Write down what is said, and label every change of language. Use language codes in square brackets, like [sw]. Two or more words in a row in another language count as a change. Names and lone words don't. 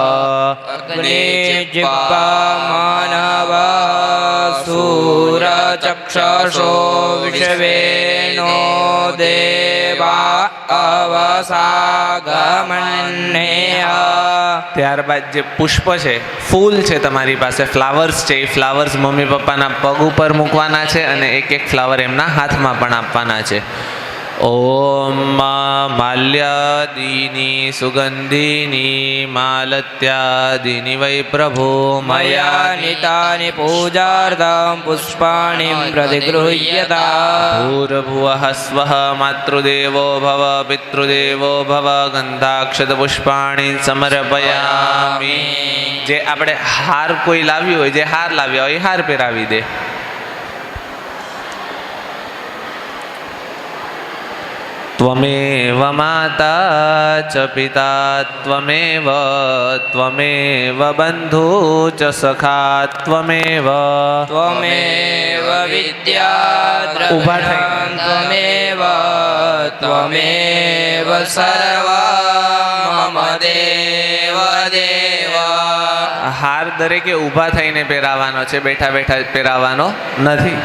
[sa] अग्निजिह्वा मानवा सूरचक्षुषो विश्वेनो देवा अवसागमन्यः. [gu] ત્યારબાદ જે પુષ્પ છે, ફૂલ છે તમારી પાસે, ફ્લાવર્સ છે, એ ફ્લાવર્સ મમ્મી પપ્પાના પગ ઉપર મૂકવાના છે અને એક એક ફ્લાવર એમના હાથમાં પણ આપવાના છે. [sa] ओम माल्यादीनी सुगंधीनी मालत्यादीनी वै प्रभो मया नीतानि पूजार्थं पुष्पाणि प्रतिगृह्यताम्. भूर्भुवः स्वः मातृदेवो भव पितृदेवो भव गंधाक्षत पुष्पाणी समर्पयामि. [gu] જે આપણે હાર કોઈ લાવ્યું હોય, જે હાર લાવ્યા હોય એ હાર પહેરાવી દે. [sa] त्वमेव माता च पिता त्वमेव त्वमेव बन्धु च सखा त्वमेव त्वमेव विद्या द्रविणं त्वमेव त्वमेव सर्वं मम देव देव. [gu] હાર દરેકે ઊભા થઈને પહેરાવાનો છે, બેઠા બેઠા પહેરાવાનો નથી.